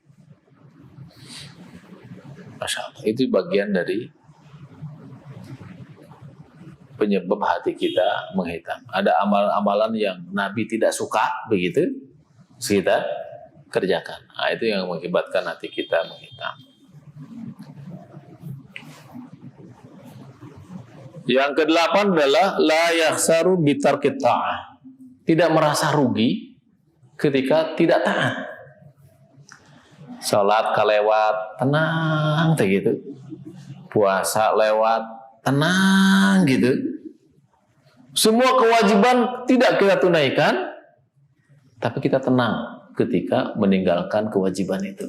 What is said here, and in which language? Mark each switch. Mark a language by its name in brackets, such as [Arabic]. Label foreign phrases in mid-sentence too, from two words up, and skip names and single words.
[Indonesian] Masya Allah, itu bagian dari penyebab hati kita menghitam. Ada amalan-amalan yang Nabi tidak suka, begitu kita kerjakan. Nah, itu yang mengakibatkan hati kita menghitam. Yang kedelapan adalah [Arabic] لا يخسر بترك الطاعة. [Indonesian] Tidak merasa rugi ketika tidak taat. Salat kalewat, tenang gitu. Puasa lewat, tenang gitu. Semua kewajiban tidak kita tunaikan, tapi kita tenang ketika meninggalkan kewajiban itu.